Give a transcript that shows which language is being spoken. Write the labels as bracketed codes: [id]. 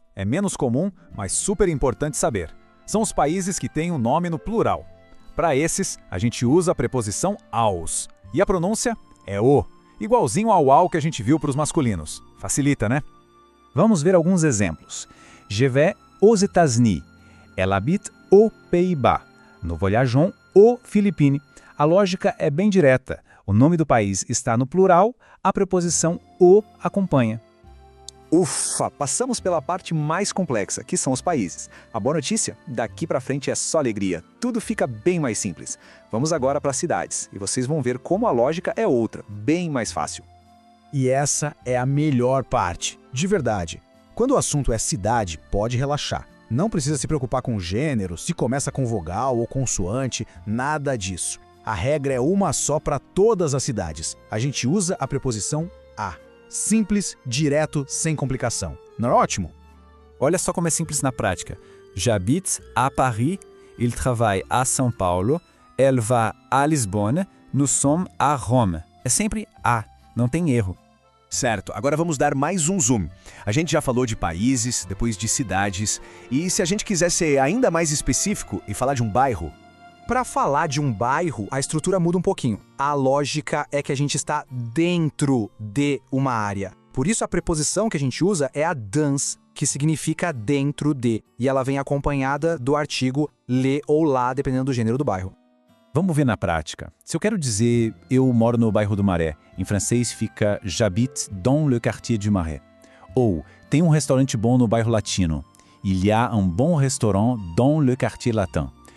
[pt] É menos comum, mas super importante saber. São os países que têm um nome no plural. Para esses, a gente usa a preposição aos. E a pronúncia é o, igualzinho ao que a gente viu para os masculinos. Facilita, né? Vamos ver alguns exemplos. [fr] Je vais aux États-Unis. Elle habite aux Pays-Bas. Nous voyageons aux Philippines. [pt] A lógica é bem direta. O nome do país está no plural, a preposição o acompanha. Ufa, passamos pela parte mais complexa, que são os países. A boa notícia? Daqui pra frente é só alegria. Tudo fica bem mais simples. Vamos agora para as cidades, e vocês vão ver como a lógica é outra, bem mais fácil. E essa é a melhor parte, de verdade. Quando o assunto é cidade, pode relaxar. Não precisa se preocupar com gênero, se começa com vogal ou consoante, nada disso. A regra é uma só para todas as cidades. A gente usa a preposição a. Simples, direto, sem complicação. Não é ótimo? Olha só como é simples na prática. [fr] J'habite à Paris, il travaille à São Paulo, elle va à Lisbonne, nous sommes à Rome. [pt] É sempre a, não tem erro. Certo, agora vamos dar mais um zoom. A gente já falou de países, depois de cidades, e se a gente quiser ser ainda mais específico e falar de um bairro? Para falar de um bairro, a estrutura muda um pouquinho. A lógica é que a gente está dentro de uma área. Por isso a preposição que a gente usa é a dans, que significa dentro de, e ela vem acompanhada do artigo le ou la, dependendo do gênero do bairro. Vamos ver na prática. Se eu quero dizer eu moro no bairro do Marais, em francês fica [fr] j'habite dans le quartier du Marais. [pt] Ou tem um restaurante bom no bairro latino. [fr] Il y a un bon restaurant dans le quartier latin.